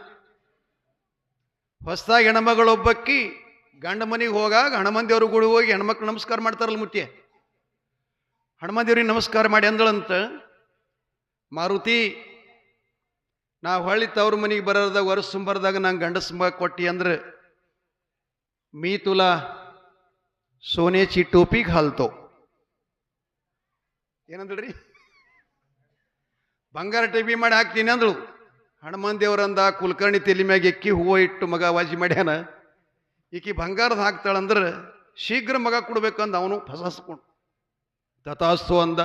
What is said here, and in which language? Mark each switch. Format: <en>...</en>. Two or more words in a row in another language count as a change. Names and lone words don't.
<kn>ಹೊಸದಾಗಿ ಹೆಣ್ಮಗಳೊಬ್ಬಕ್ಕಿ ಗಂಡ ಮನೆಗೆ ಹೋಗಾಗ ಹಣಮಂದಿಯವ್ರ ಗುಡಿ ಹೋಗಿ ಹೆಣ್ಮಕ್ಳು ನಮಸ್ಕಾರ ಮಾಡ್ತಾರಲ್ಲ ಮುತ್ಯ, ಹಣಮಂದಿಯವ್ರಿಗೆ ನಮಸ್ಕಾರ ಮಾಡಿ ಅಂದಳಂತ, ಮಾರುತಿ ನಾವು ಹೊಳ್ಳಿ ತವ್ರ ಮನೆಗೆ ಬರೋದಾಗ ವರ್ಷ ಸುಂಬರ್ದಾಗ ನಂಗೆ ಗಂಡಸ ಕೊಟ್ಟಿ ಅಂದ್ರೆ</kn> <mr>मी तुला सोन्याची टोपी घालतो.</mr> <kn>ಏನಂದ್ರಿ? ಬಂಗಾರ ಟೋಪಿ ಮಾಡಿ ಹಾಕ್ತೀನಿ ಅಂದಳು. ಹನುಮಾನ್ ದೇವರಂದ ಕುಲಕರ್ಣಿ ತಲೆ ಮ್ಯಾಗ ಎಕ್ಕಿ ಹೂವು ಇಟ್ಟು ಮಗ ವಾಜಿ ಮಾಡ್ಯಾನ. ಈಕಿ ಬಂಗಾರದ ಹಾಕ್ತಾಳಂದ್ರೆ ಶೀಘ್ರ ಮಗ ಕೊಡ್ಬೇಕಂದ ಅವನು ಫಸಸ್ಕೊಂಡು ತಥಾಸ್ತು ಅಂದ.</kn>